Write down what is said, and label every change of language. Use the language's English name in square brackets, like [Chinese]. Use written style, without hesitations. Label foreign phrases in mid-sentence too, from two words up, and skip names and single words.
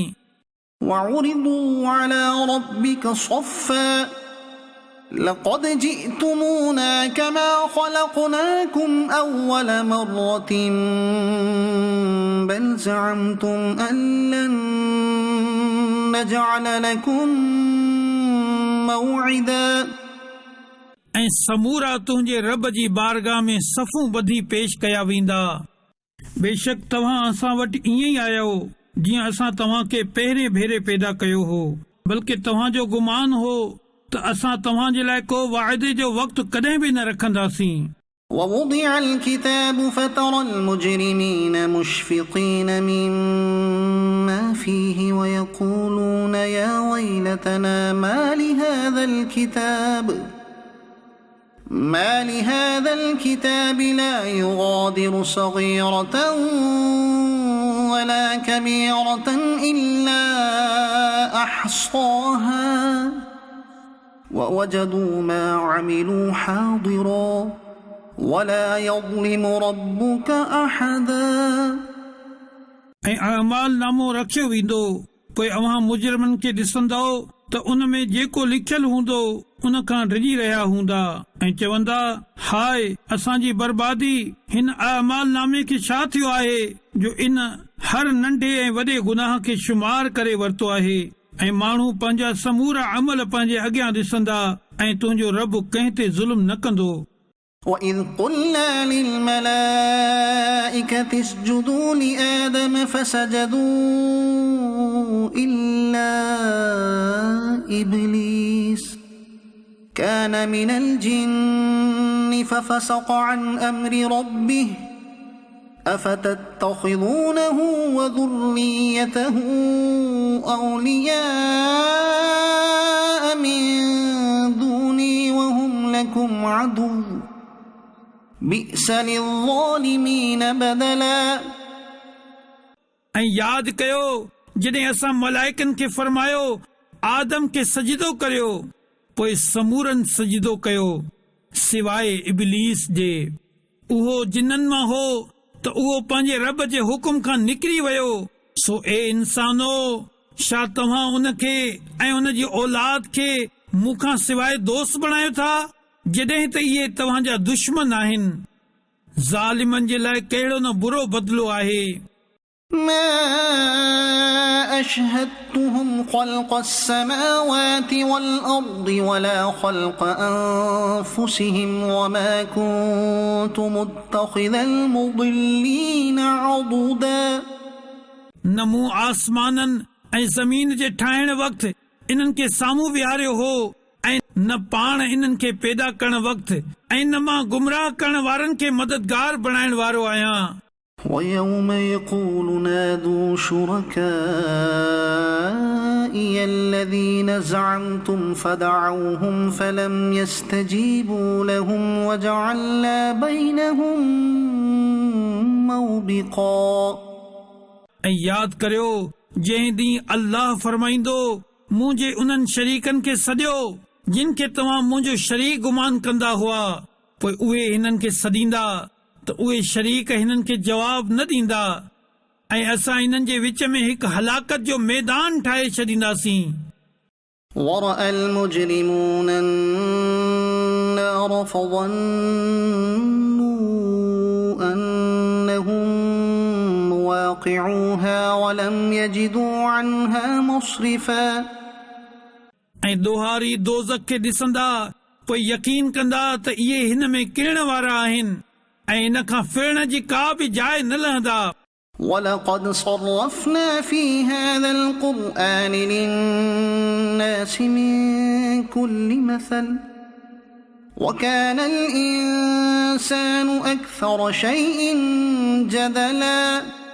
[Arabic] وعرضوا على ربك صفا لقد جئتمونا كما خلقناكم أول مرة بل زعمتم أن لن نجعل لكم موعدا [Sindhi] ऐं समूरा तुंहिंजे रब जी बारगाह में सफ़ूं ॿधी पेश कया वेंदा बेशक तव्हां असां वटि ईअं ई आया हो जीअं असां तव्हां खे पहिरें भेरे पैदा कयो हो बल्कि तव्हांजो गुमान हो त असां तव्हां जे लाइ को वाइदे जो वक़्तु कॾहिं बि न रखंदासीं [Arabic] ووضع الكتاب فترى المجرمين مشفقين مما فيه ويقولون يا ويلتنا ما لهذا الكتاب لا يغادر صغيرة ولا كبيرة إلا أحصاها ووجدوا ما عملوا حاضرا ولا يظلم ربك أحدا [Sindhi] ऐं अमाल नामो रखियो वेंदो पोइ अव्हां मुजरिमनि खे ॾिसंदो त उन में जेको लिखियल हूंदो उन खां डिॼी रहिया हूंदा ऐं चवंदा हाय असांजी बर्बादी हिन अमाल नामे खे छा थियो आहे जो इन हर नंढे ऐं वॾे गुनाह खे शुमार करे वरितो आहे ऐं माण्हू पंहिंजा समूरा अमल पंहिंजे अॻियां ॾिसंदा ऐं तुंहिंजो रब कंहिं ते ज़ुल्म न कंदो [Arabic] وإذ قلنا للملائكة اسجدوا لآدم فسجدوا إلا إبليس كان من الجن ففسق عن أمر ربه أفتتخذونه وذريته أولياء من دوني وهم لكم عدو بئس للظالمين بدلا [Sindhi] ऐं यादि कयो जॾहिं असां मलाइकनि खे फरमायो आदम खे सजदो करियो पोइ समूरनि सजदो कयो सिवाइ इब्लीस जे उहो जिन्ननि मां हो त उहो पंहिंजे रब जे हुकुम खां निकिरी वियो सो ए इंसानो छा तव्हां उन खे ऐं उन जी औलाद खे मूंखां सिवाइ दोस्त बणायो था जॾहिं त इहे तव्हांजा दुश्मन आहिनि ज़ालिमनि जे लाइ कहिड़ो न बुरो बदिलो आहे [Arabic] ما أشهدتهم خلق السماوات والأرض ولا خلق أنفسهم وما كنت متخذ المضلين عضدا [Sindhi] न मूं आसमाननि ऐं ज़मीन जे ठाहिण वक़्तु इन्हनि खे साम्हूं विहारियो हो ऐं न पाण इन्हनि खे पैदा करण वक़्तु ऐं न मां गुमराह करण वारनि खे मददगार बणाइण वारो आहियां [Arabic] ويوم يقول نادوا شركائي الذين زعمتم فدعوهم فلم يستجيبوا لهم وجعلنا بينهم موبقا [Sindhi] ऐं यादि करियो जंहिं ॾींहुं अल्लाह फरमाईंदो मुंहिंजे उन्हनि शरीकनि खे सॾियो जिन खे तव्हां मुंहिंजो शरीक गुमान कंदा हुआ पोइ उहे हिननि खे सॾींदा त उहे शरीक हिननि खे जवाब न ॾींदा ऐं असां हिननि जे विच में हिकु हलाकत जो मैदान ठाहे छॾींदासीं [Arabic] ورأى المجرمون النار فظنوا أنهم مواقعوها ولم يجدوا عنها مصرفا [Sindhi] ऐं दोहारी दोज़ख खे ॾिसंदा पोइ यकीन कंदा त इहे हिन में किरण वारा आहिनि ऐं इन खां फिरण जी का बि जाइ न लहंदा [Arabic] ولقد صرفنا في هذا القرآن للناس من كل مثل وكان الإنسان أكثر شيء جدلا